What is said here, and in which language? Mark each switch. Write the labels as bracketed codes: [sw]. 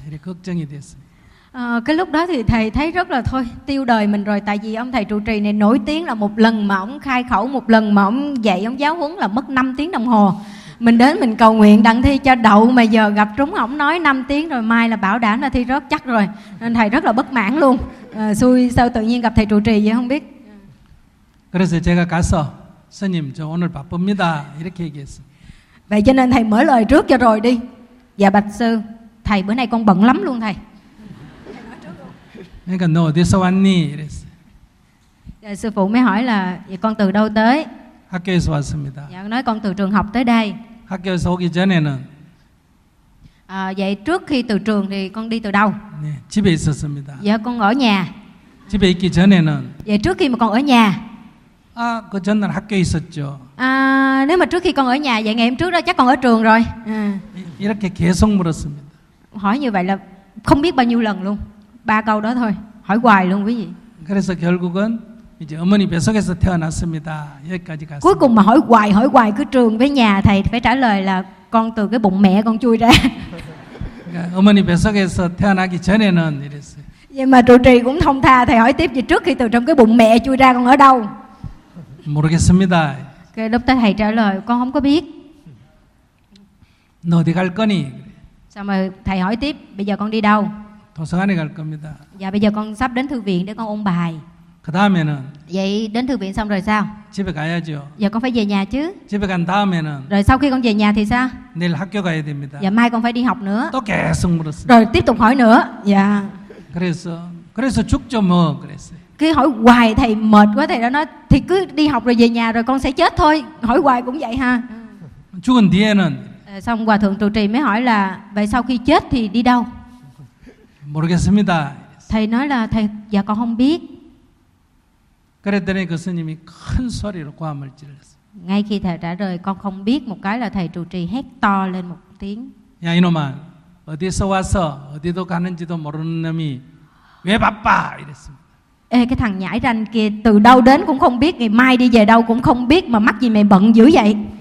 [ko] 이렇게 걱정이 됐어요. [vi] Cái lúc đó thì thầy thấy rất là thôi tiêu đời mình rồi, tại vì ông thầy trụ trì này nổi tiếng là một lần mà ông khai khẩu, một lần mà ông dạy, ông giáo huấn là mất 5 tiếng đồng hồ. Mình đến mình cầu nguyện đặng thi cho đậu mà giờ gặp trúng ông nói 5 tiếng rồi mai là bảo đảm là thi rớt chắc rồi. Nên thầy rất là bất mãn luôn. Xui sao tự nhiên gặp thầy trụ trì vậy không biết. [ko] 그래서 제가 가서 스님 저 오늘 바쁩니다 이렇게 얘기했어요. [vi] Vậy cho nên thầy mở lời trước cho rồi đi. Dạ bạch sư, thầy bữa nay con bận lắm luôn thầy. [ko] 그러니까 너 어디서 왔니? 이랬어요. [vi] 스포 mới hỏi là con từ đâu tới? [ko] 학교에서 왔습니다. [vi] Nói con từ trường học tới đây. [ko] 학교에서 오기 전에는 [vi] vậy trước khi từ trường thì con đi từ đâu? [ko] 네, 집에 있었습니다. [vi] Dạ con ở nhà. [ko] 집에 있기 전에는 [vi] vậy trước khi mà con ở nhà. [ko] 아, 그 전날 학교에 있었죠. [vi] Nếu mà trước khi con ở nhà vậy ngày hôm trước đó chắc con ở trường rồi. [ko] 이렇게 계속 물었습니다. [vi] Hỏi như vậy là không biết bao nhiêu lần luôn. Ba câu đó thôi, hỏi hoài luôn quý vị. [ko] 그래서 결국은 이제 어머니 뱃속에서 태어났습니다. 여기까지 갔어요. [vi] Cuối cùng mà hỏi hoài cứ trường với nhà thầy phải trả lời là con từ cái bụng mẹ con chui ra. [ko] 그러니까 어머니 뱃속에서 태어나기 전에는 이랬어요. [vi] Nhưng mà trụ trì cũng thông tha, thầy hỏi tiếp gì trước khi từ trong cái bụng mẹ chui ra con ở đâu? [ko] 모르겠습니다. [vi] Cái lúc đó thầy trả lời con không có biết. [ko] 너 어디 갈 거니? [vi] Sao mà thầy hỏi tiếp, bây giờ con đi đâu? [ko] 도서관에 갈 겁니다. [vi] Dạ bây giờ con sắp đến thư viện để con ôn bài. [ko] 그다음에는 [vi] vậy đến thư viện xong rồi sao? [ko] 집에 가야죠. [vi] Dạ con phải về nhà chứ. [ko] 집에 간 다음에는 [vi] rồi sau khi con về nhà thì sao? [ko] 내일 학교 가야 됩니다. [vi] Dạ mai con phải đi học nữa. [ko] 또 계속 물었어요. [vi] Rồi tiếp tục hỏi nữa. Dạ. [ko] 그래서 죽죠 뭐 그랬어요. [vi] Cứ hỏi hoài thầy mệt quá thầy đã nói thì cứ đi học rồi về nhà rồi con sẽ chết thôi. Hỏi hoài cũng vậy ha. [ko] 죽은 뒤에는 [vi] xong hòa thượng trụ trì mới hỏi là vậy sau khi chết thì đi đâu? [ko] 모르겠습니다. [vi] Thầy nói là thầy dạ con không biết. [ko] 그랬더니 그 스님이 큰 소리로 고함을 질렀어. [vi] Ngay khi thầy trả lời con không biết một cái là thầy trụ trì hét to lên một tiếng. [ko] 야 이놈아 어디서 와서 어디도 가는지도 모르는 놈이 왜 바빠 이랬습니다. [vi] Ê cái thằng nhãi ranh kia từ đâu đến cũng không biết, ngày mai đi về đâu cũng không biết mà mắc gì mày bận dữ vậy.